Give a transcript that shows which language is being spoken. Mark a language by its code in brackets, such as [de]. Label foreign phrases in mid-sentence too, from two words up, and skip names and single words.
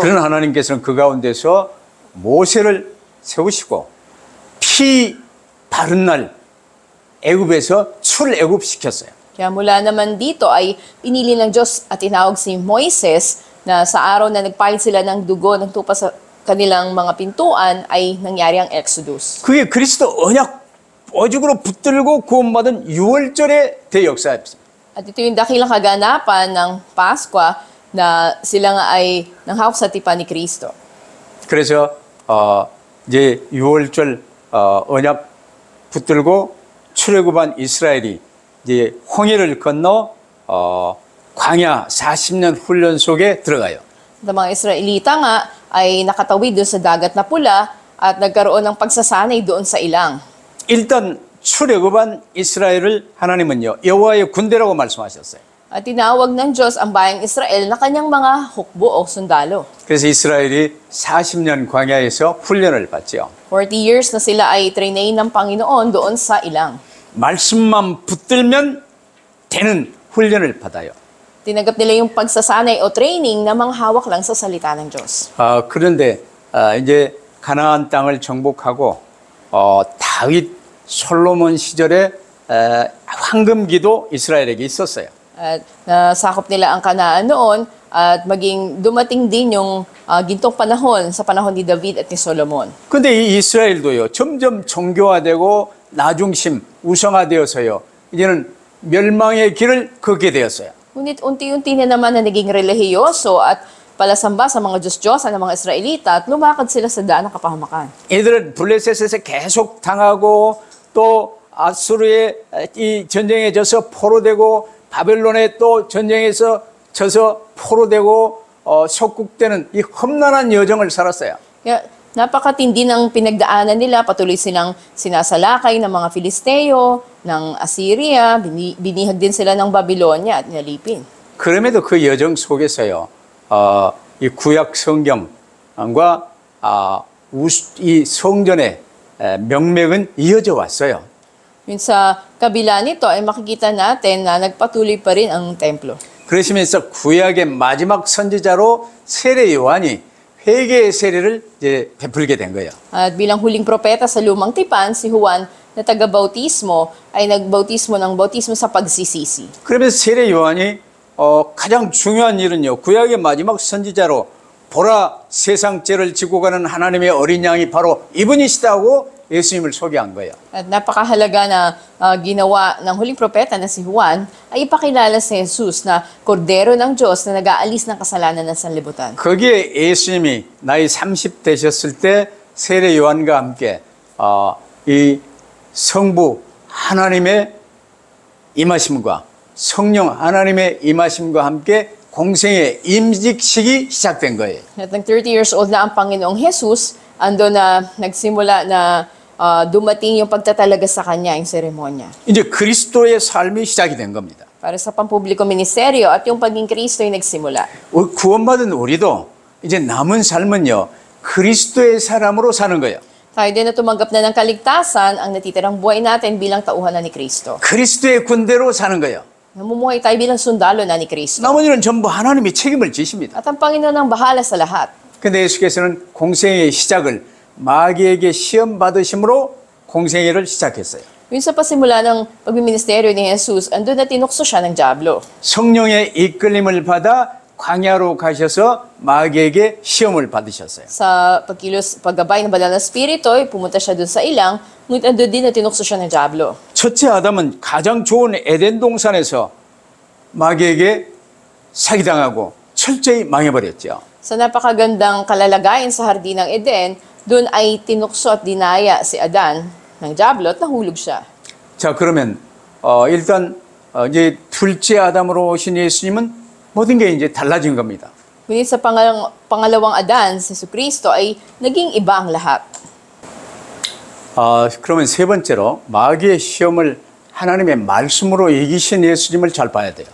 [ko] 그런 하나님께서는 그 가운데서 모세를 세우시고 피 바른 날 애굽에서 출애굽시켰어요. [tl] Kaya mula naman dito ay pinili ng Diyos at tinawag si Moises na sa araw na nagpahid sila ng dugo ng tupa sa kanilang mga pintuan ay nangyari ang Exodus. [ko] 그게 그리스도 언약 오죽으로 붙들고 구원받은 6월절의 대역사였습니다. [tl] At ito yung dakilang kaganapan ng Paskwa na sila nga ay nanghawak sa tipan ni Kristo. [ko] 그래서 이제 6월절 언약 붙들고 출애굽한 이스라엘이 이제 홍해를 건너 광야 40년 훈련 속에 들어가요. [tl] At ang mga Israelita nga ay nakatawid doon sa dagat na pula at nagkaroon ng pagsasanay doon sa ilang. [ko] 일단 출애굽한 이스라엘을 하나님은요 여호와의 군대라고 말씀하셨어요. [tl] At tinawag ng Diyos ang bayang Israel na kanyang mga hukbo o sundalo. [ko] 그래서 이스라엘이 40년 광야에서 훈련을 받죠. [tl] 40 years na sila ay trainain ng Panginoon doon sa ilang. [ko] 말씀만 붙들면 되는 훈련을 받아요. [tl] Tinanggap nila yung pagsasanay o training na mga hawak lang sa salita ng Diyos. [ko] 그런데 이제 가나안 땅을 정복하고 다윗 솔로몬 시절에 황금기도 이스라엘에게 있었어요. [tl] At nasakop nila ang Kanaan noon at maging dumating din yung gintong panahon sa panahon ni David at ni Solomon. [ko] 근데 이 이스라엘도요 점점 정교화되고 나중심 우상화되어서요 이제는 멸망의 길을 걷게 되었어요. [tl] Ngunit unti-unti na naman na naging relihiyoso at palasamba sa mga Diyos-Diyosan ng mga Israelita at lumakad sila sa daan ng kapahamakan. [ko] 얘들은 블레셋에서 계속 당하고 또 아수르의 이 전쟁에 져서 포로되고 바벨론에 또 전쟁에서 져서 포로되고 속국되는 이 험난한 여정을 살았어요. [tl] Kaya napakatindi ng pinagdaanan nila, patuloy silang sinasalakay ng mga Filisteo, ng Assyria, binihag din sila ng Babylonia at nalipin. [ko] 그럼에도 그 여정 속에서요, 이 구약 성경과 이 성전의 명맥은 이어져 왔어요. [tl] Yun sa kabila nito ay makikita natin na nagpatuloy pa rin ang templo. [ko] 그러시면서 구약의 마지막 선지자로 세례 요한이 회개의 세례를 이제 베풀게 된 거예요. [tl] At bilang huling propeta sa lumang tipan, si Juan na taga-bautismo ay nagbautismo ng bautismo sa pagsisisi. [ko] 그러면서 세례 요한이 가장 중요한 일은요. 구약의 마지막 선지자로 보라 세상 죄를 지고 가는 하나님의 어린 양이 바로 이분이시다고 예수님을 소개한 거예요. [tl] At napakahalaga na ginawa ng huling propeta na si Juan ay ipakilala si Jesus na kordero ng Diyos na nag-aalis ng kasalanan ng sanlibutan. [ko] 거기에 예수님이 나이 30 되셨을 때 세례 요한과 함께 이 성부 하나님의 임하심과 성령 하나님의 임하심과 함께 공생의 임직식이 시작된 거예요. [tl] At ng 30 [en] years old [tl] na ang Panginoong Jesus, ando na nagsimula na dumating yung pagtatalaga sa kanya, yung seremonya. [ko] 이제 그리스도의 삶이 시작이 된 겁니다. [tl] Para sa pampubliko ministeryo at yung paging Kristo yung nagsimula. [ko] 구원받은 우리도 이제 남은 삶은요, 그리스도의 사람으로 사는 거예요. [tl] Tayo din na tumanggap na ng kaligtasan, ang natitirang buhay natin bilang tauhan na ni Kristo. [ko] 그리스도의 군대로 사는 거예요. [tl] Namumuhay tayo bilang sundalo na ni Kristo. [ko] 나머지는 전부 하나님이 책임을 지십니다. [tl] At ang Panginoon ang bahala sa lahat. [ko] 근데 예수께서는 공생의 시작을 마귀에게 시험 받으심으로 공생애를 시작했어요. [tl] Yun sa pasimula ng pagmiministeryo ni Jesus, andun na tinukso siya ng dyablo. [ko] 성령의 이끌림을 받아 광야로 가셔서 마귀에게 시험을 받으셨어요. [tl] Sa paggabay ng banal na spirito, pumunta siya dun sa ilang, ngunit andun din na tinukso siya ng dyablo. [ko] 첫째 아담은 가장 좋은 에덴 동산에서 마귀에게 사기당하고 철저히 망해버렸죠. [tl] Sa napakagandang kalalagayan sa Hardin ng Eden, dun ay tinukso at dinaya si Adan ng dyablo at nahulog siya. [ko] 자, 그러면 일단 이제 둘째 아담으로 오신 예수님은 모든 게 이제 달라진 겁니다. [tl] Ngunit sa pangalawang Adan, si Jesucristo, ay naging iba ang lahat. [ko] 그러면 세 번째로 마귀의 시험을 하나님의 말씀으로 이기신 예수님을 잘 봐야 돼요.